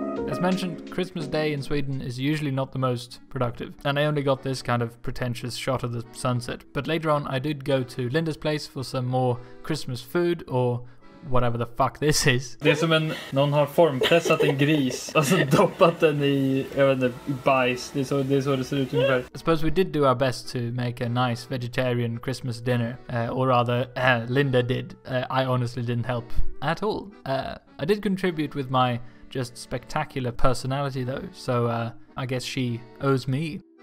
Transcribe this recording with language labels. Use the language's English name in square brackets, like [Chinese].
[English] As mentioned, Christmas Day in Sweden is usually not the most productive, and I only got this kind of pretentious shot of the sunset. But later on I did go to Linda's place for some more Christmas food, or whatever the fuck this is. [Swedish] Det är som någon har formpressat en gris, alltså doppat den i, jag vet inte, i bajs. Det är så det ser ut ungefär. [English] I suppose we did do our best to make a nice vegetarian Christmas dinner, or rather, Linda did. I honestly didn't help at all. I did contribute with my just spectacular personality though, so I guess she owes me.